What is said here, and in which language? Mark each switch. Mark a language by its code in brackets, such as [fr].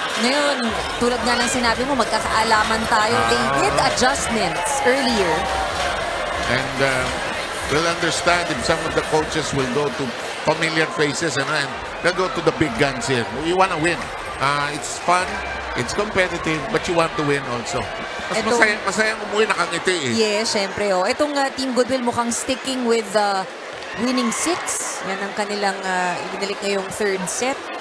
[tl] Ngayon, tulad nga ng sinabi mo, magkakaalaman tayo. [en] They did adjustments earlier. And we'll understand if some of the coaches will go to familiar faces and they'll go to the big guns here. We want to win. It's fun, it's competitive, but you want to win also. [tl] Mas masayang umuwi nakangiti eh. [en] Yes, [tl] syempre. Oh. Itong Team Goodwill mukhang [en] sticking with winning [tl] 6. Yan ang kanilang ibinalik ngayong third set.